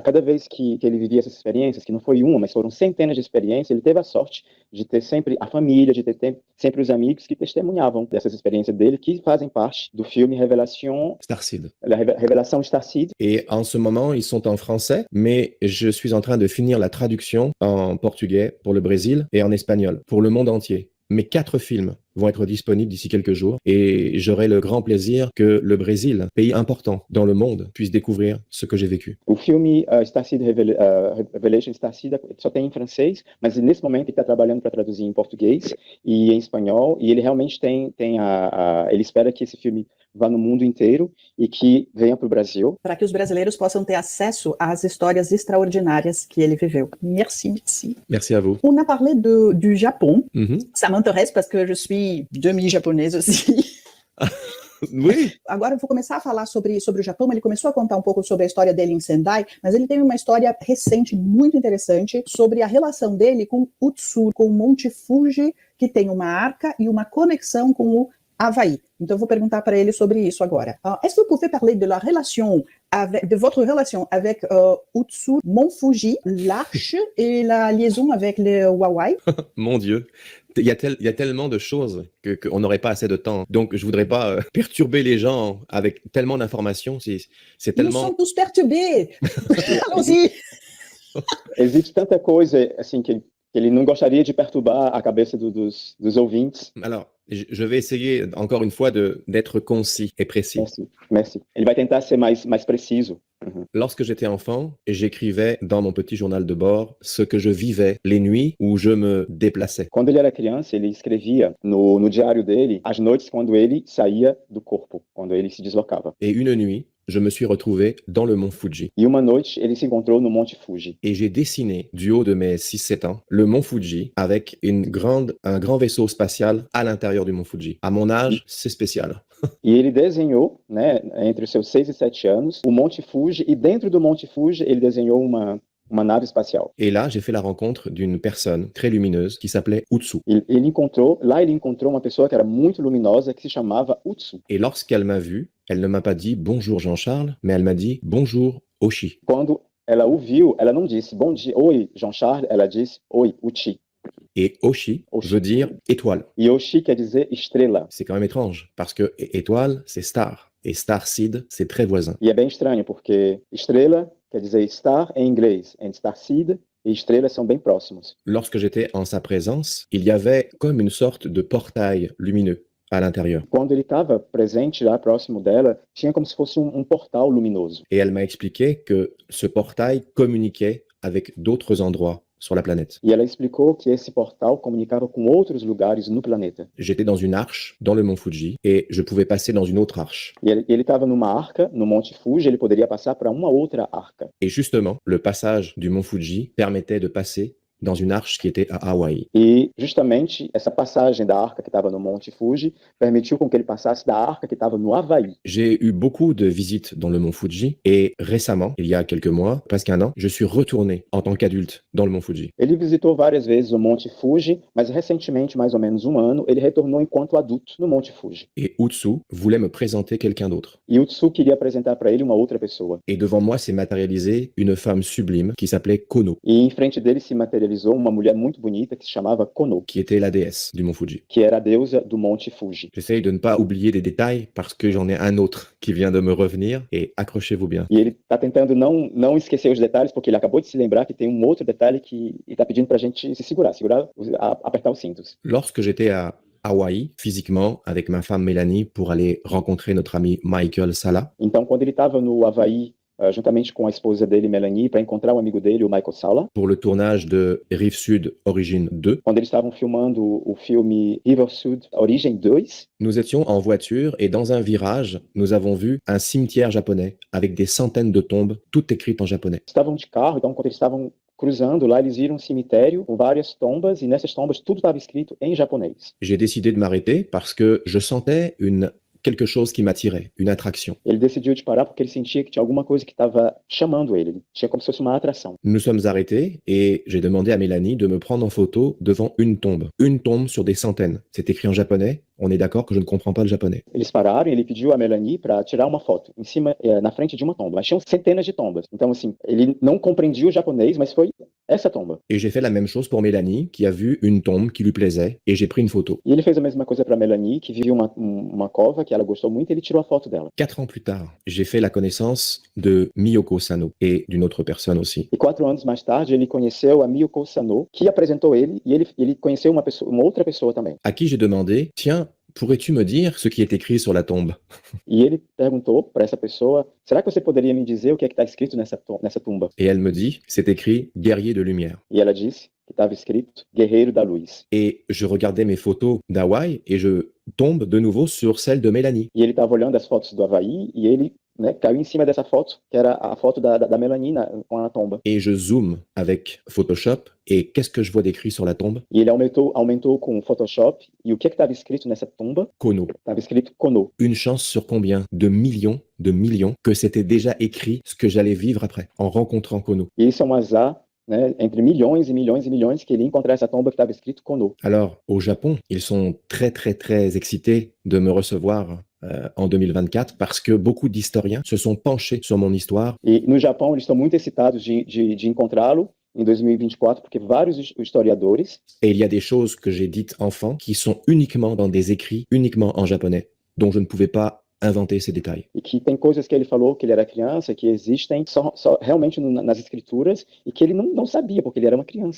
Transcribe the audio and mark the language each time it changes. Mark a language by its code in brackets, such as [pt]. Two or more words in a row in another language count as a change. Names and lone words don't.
[pt] A cada vez que ele vivia essas experiências, que não foi uma, mas foram centenas de experiências, ele teve a sorte de ter sempre a família, de ter sempre os amigos que testemunhavam dessas experiências dele, que fazem parte do filme Révélation Starseed. [fr] La Révélation Starseed. Et en ce moment, ils sont en français, mais je suis en train de finir la traduction en portugais pour le Brésil et en espagnol pour le monde entier. Mes 4 films vont être disponibles d'ici quelques jours et j'aurai le grand plaisir que le Brésil, pays important dans le monde, puisse découvrir ce que j'ai vécu. [pt] O filme Starseed Revelation Starseed só tem em francês, mas nesse momento ele está trabalhando para traduzir em português e em espanhol, e ele realmente ele espera que esse filme vá no mundo inteiro e que venha para o Brasil. Para que os brasileiros possam ter acesso às histórias extraordinárias que ele viveu. [fr] Merci, merci. Merci à vous. On a parlé du Japon. Mhm. Ça m'intéresse parce que je suis demi-japonaise aussi. Oui. [pt] Agora eu vou começar a falar sobre o Japão. Ele começou a contar um pouco sobre a história dele em Sendai, mas ele tem uma história recente muito interessante sobre a relação dele com Utsu, com o Monte Fuji, que tem uma arca e uma conexão com o Havaí. Então eu vou perguntar para ele sobre isso agora. [fr] Est-ce que vous pouvez parler de votre relation avec Utsu, Mont Fuji, l'Arche et la liaison avec le Hawaï? Mon Dieu. Il y a tellement de choses qu'on n'aurait pas assez de temps. Donc, je voudrais pas perturber les gens avec tellement d'informations. C'est tellement... Nous sommes tous perturbés. Allons-y. [pt] Existe tanta coisa assim que ele não gostaria de perturbar a cabeça dos ouvintes. [fr] Alors, je vais essayer encore une fois d'être concis et précis. Merci. [pt] Ele vai tentar ser mais preciso. Uhum. [fr] Lorsque j'étais enfant, j'écrivais dans mon petit journal de bord ce que je vivais les nuits où je me déplaçais. [pt] Quando ele era criança, ele escrevia no diário dele as noites quando ele saía do corpo, quando ele se deslocava. [fr] Et une nuit, je me suis retrouvé dans le mont Fuji. [pt] E uma noite, ele se encontrou no Monte Fuji. [fr] Et j'ai dessiné, du haut de mes 6-7 ans, le mont Fuji avec un grand vaisseau spatial à l'intérieur du mont Fuji. À mon âge, c'est spécial. [pt] E ele desenhou, né, entre os seus 6 e 7 anos, o Monte Fuji, e dentro do Monte Fuji ele desenhou uma nave espacial. [fr] Et là, j'ai fait la rencontre d'une personne très lumineuse qui s'appelait Utsu. [pt] Ele encontrou uma pessoa que era muito luminosa, que se chamava Utsu. [fr] Et lorsqu'elle m'a vu, elle ne m'a pas dit « Bonjour Jean-Charles », mais elle m'a dit « Bonjour Oshi ». [pt] Quando ela o viu, ela não disse bom dia, oi Jean-Charles, ela disse oi Uchi. [fr] Et Oshi veut dire étoile. [pt] E Oshi quer dizer estrela. [fr] C'est quand même étrange, parce que étoile, c'est star. Et Starseed, c'est très voisin. [pt] E é bem estranho, porque estrela quer dizer star em inglês, e Starseed e estrela são bem próximos. [fr] Lorsque j'étais en sa présence, il y avait comme une sorte de portail lumineux à l'intérieur. [pt] Quando ele estava presente lá próximo dela, tinha como se fosse portal luminoso. [fr] Et elle m'a expliqué que ce portail communiquait avec d'autres endroits sur la planète. [pt] E ela explicou que esse portal comunicava com outros lugares no planeta. [fr] J'étais dans une arche dans le mont Fuji et je pouvais passer dans une autre arche. [pt] E ele estava numa arca no Monte Fuji, ele poderia passar para uma outra arca. [fr] Et justement, le passage du mont Fuji permettait de passer dans une arche qui était à Hawaï. [pt] E justamente essa passagem da arca que estava no Monte Fuji permitiu com que ele passasse da arca que estava no Havaí. [fr] J'ai eu beaucoup de visites dans le mont Fuji et récemment, il y a quelques mois, presque un an, je suis retourné en tant qu'adulte dans le mont Fuji. [pt] Ele visitou várias vezes o Monte Fuji, mas recentemente, mais ou menos um ano, ele retornou enquanto adulto no Monte Fuji. [fr] Et Utsu voulait me présenter quelqu'un d'autre. [pt] E o Tsu queria apresentar para ele uma outra pessoa. [fr] Et devant moi s'est matérialisée une femme sublime qui s'appelait Kono, [pt] E em frente dele se materializou uma mulher muito bonita que se chamava Kono, [fr] qui était la déesse du mont Fuji. [pt] que era a deusa do Monte Fuji. [fr] J'essaye de ne pas oublier des détails parce que j'en ai un autre qui vient de me revenir et accrochez-vous bien. [pt] E ele está tentando não esquecer os detalhes, porque ele acabou de se lembrar que tem um outro detalhe que ele está pedindo para a gente se segurar, apertar os cintos. [fr] Lorsque j'étais à Hawaï, physiquement, avec ma femme Mélanie, pour aller rencontrer notre ami Michael Sala, [pt] Então, quando ele estava no Havaí, juntamente com a esposa dele, Melanie, para encontrar um amigo dele, o Michael Sala, [fr] pour le tournage de Rive Sud Origine 2, [pt] quando eles estavam filmando o filme River Sud Origem 2, [fr] nous étions en voiture et dans un virage, nous avons vu un cimetière japonais avec des centaines de tombes, toutes écrites en japonais. [pt] estavam de carro, então quando eles estavam cruzando lá, eles viram um cemitério com várias tombas, e nessas tombas tudo estava escrito em japonês. [fr] J'ai décidé de m'arrêter parce que je sentais quelque chose qui m'attirait, une attraction. [pt] Ele decidiu de parar porque ele sentia que tinha alguma coisa que estava chamando ele. Tinha como se fosse uma atração. [fr] Nous sommes arrêtés et j'ai demandé à Mélanie de me prendre en photo devant une tombe sur des centaines. C'est écrit en japonais. On est d'accord que je ne comprends pas le japonais. [pt] Eles pararam e ele pediu a Melanie para tirar uma foto em cima, na frente de uma tomba. Mas tinham centenas de tombas. Então, assim, ele não compreendia o japonês, mas foi essa tomba. [fr] Et j'ai fait la même chose pour Mélanie, qui a vu une tombe qui lui plaisait, et j'ai pris une photo. [pt] E ele fez a mesma coisa para Melanie, que viu uma cova que ela gostou muito, e ele tirou a foto dela. [fr] 4 ans plus tard, j'ai fait la connaissance de Miyoko Sano et d'une autre personne aussi. [pt] E 4 anos mais tarde, ele conheceu a Miyoko Sano, que apresentou ele, e ele conheceu uma outra pessoa também. [fr] À qui j'ai demandé, tiens, pourrais-tu me dire ce qui est écrit sur la tombe? [pt] E ele perguntou para essa pessoa, será que você poderia me dizer o que é que está escrito nessa tumba? [fr] Et elle me dit, c'est écrit guerrier de lumière. [pt] E ela disse que estava escrito Guerreiro da Luz. [fr] Et je regardais mes photos d'Hawaï et je tombe de nouveau sur celle de Mélanie. [pt] E ele estava olhando as fotos do Havaí e ele, né, caiu em cima dessa foto, que era a foto da Melanie com a tomba. [fr] Et je zoome avec Photoshop et qu'est-ce que je vois d'écrit sur la tombe? [pt] E ele aumentou com o Photoshop, e o que estava escrito nessa tumba? [fr] Kono. [pt] Estava escrito Kono. [fr] Une chance sur combien de millions que c'était déjà écrit ce que j'allais vivre après, en rencontrant Kono. [pt] E isso é um azar, né, entre milhões e milhões e milhões, que ele ia encontrar essa tomba que estava escrito Kono. [fr] Alors, au Japon, ils sont très, très, très excités de me recevoir en 2024 parce que beaucoup d'historiens se sont penchés sur mon histoire. [pt] E no Japão, eles estão muito excitados de encontrá-lo em 2024, porque vários historiadores, [fr] Et il y a des choses que j'ai dites enfant qui sont uniquement dans des écrits, uniquement en japonais, dont je ne pouvais pas inventer ces détails. [pt] e que tem coisas que ele falou que ele era criança, que existem só realmente nas escrituras, e que ele não sabia, porque ele era uma criança.